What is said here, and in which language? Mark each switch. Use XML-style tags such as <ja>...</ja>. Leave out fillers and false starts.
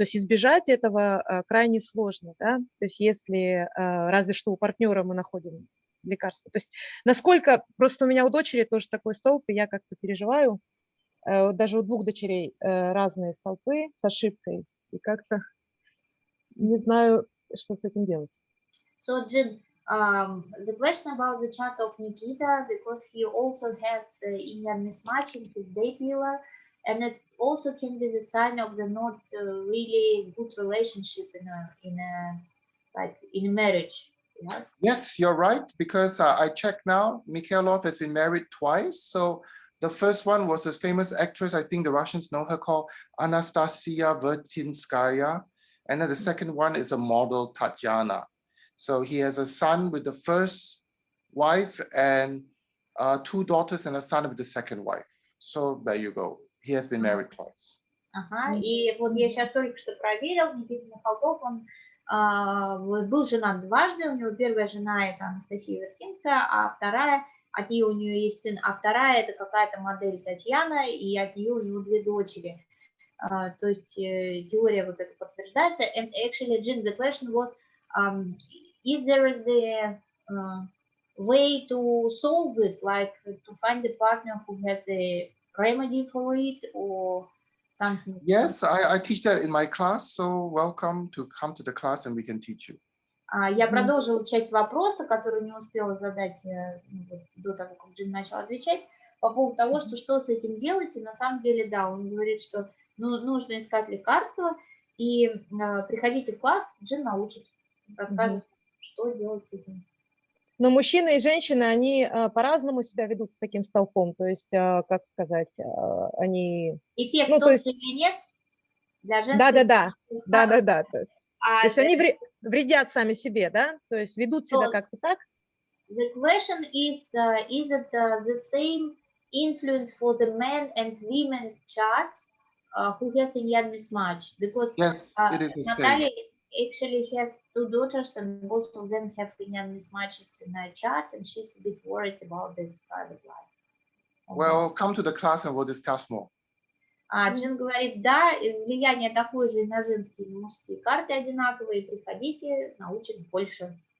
<ru>То есть избежать этого крайне сложно, да. То есть если разве что у партнера мы находим лекарство. То есть насколько, просто у меня у дочери тоже такой столб, и я как-то переживаю, даже у 2 дочерей разные столпы с ошибкой, и как-то не знаю, что с этим делать.</ru> <en>So, Jin, the question about the chart of Nikita, because he also has Indian mismatch in his day pillar, and it also can be the sign of the not really good relationship in a marriage. Yeah? Yes, you're right, because I checked now, Mikhailov has been married twice. So the first one was a famous actress, I think the Russians know her, called Anastasia Vertinskaya. And then the second one is a model, Tatiana. So he has a son with the first wife and 2 daughters and a son with the second wife. So there you go. He has been married twice.</en> <ru>Ага, и вот я сейчас только что проверил, Никита Михалков, он был женат дважды, у него первая жена это Анастасия Вертинская, а вторая, от нее у нее есть сын, а вторая это какая-то модель Татьяна, и от нее у него 2 дочери. То есть теория вот это подтверждается.</ru> <en>And actually, Jin, the question was, if there is a way to solve it, like to find a partner who has a remedy for it or something. Yes, I teach that in my class, so welcome to come to the class and we can teach you.</en> <ru>Я продолжила часть вопроса, который не успела задать до того, как Джин начал отвечать, по поводу того, что с этим делать. И на самом деле, да, он говорит, что нужно искать лекарства, и приходите в класс, Джин научит, расскажет, что делать с этим. Но мужчины и женщины, они по-разному себя ведут с таким столпом, то есть, как сказать, они... Эффект ну, тот же или нет? Для женской... Да. То есть они вредят сами себе, да? То есть ведут себя как-то так?</ru> <en>The question is it the same influence for the men and women's charts who has Indian mismatch? Because yes, it is the Natalia same. actually has 2 daughters and both of them have Indian mismatches in her chart, and she's a bit worried about their private life. Well, come to the class and we'll discuss more.</en> <ru>Джин говорит, да, влияние такое же и на женские, и на мужские карты одинаковые, приходите, научат больше.</ru>